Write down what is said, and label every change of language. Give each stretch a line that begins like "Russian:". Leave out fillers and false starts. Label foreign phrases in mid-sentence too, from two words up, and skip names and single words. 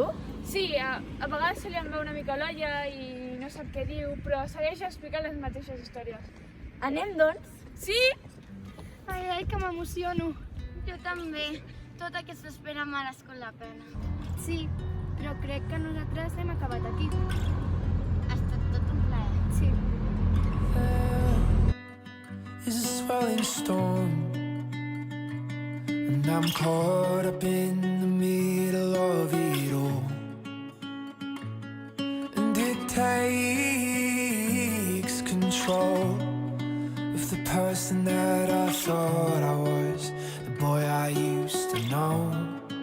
Catalan: Sí, a vegades se li en veu una mica l'olla i no sap què diu, però segueix explicant les mateixes històries. Anem, doncs? Sí! Ai, que m'emociono. Jo també. Tota aquesta espera m'ha merescut la pena. Sí, però crec que nosaltres hem acabat aquí. Ha estat tot un plaer. Sí.
English: Is a swelling storm, and I'm caught up in the middle of it all, and it takes control of the person that I thought I was, the boy I used to know.